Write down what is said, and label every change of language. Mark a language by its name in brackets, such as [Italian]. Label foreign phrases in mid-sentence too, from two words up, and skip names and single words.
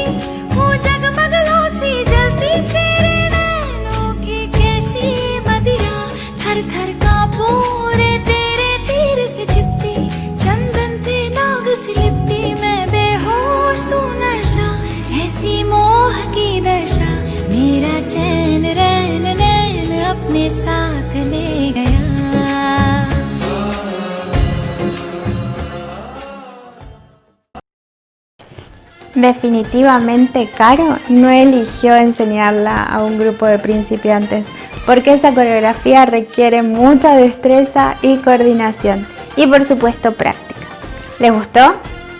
[Hindi] हूँ जगमग लो सी जलती तेरे नैनों की कैसी मदिरा थर थर कांपू रे तेरे तीर से छिपती चंदन पे नाग सी लिपटी मैं बेहोश तू नशा ऐसी मोह की दशा मेरा चैन रैन नैन अपने साथ ले गया। [Spanish] Definitivamente Caro no eligió enseñarla a un grupo de principiantes porque esa coreografía requiere mucha destreza y coordinación y por supuesto práctica.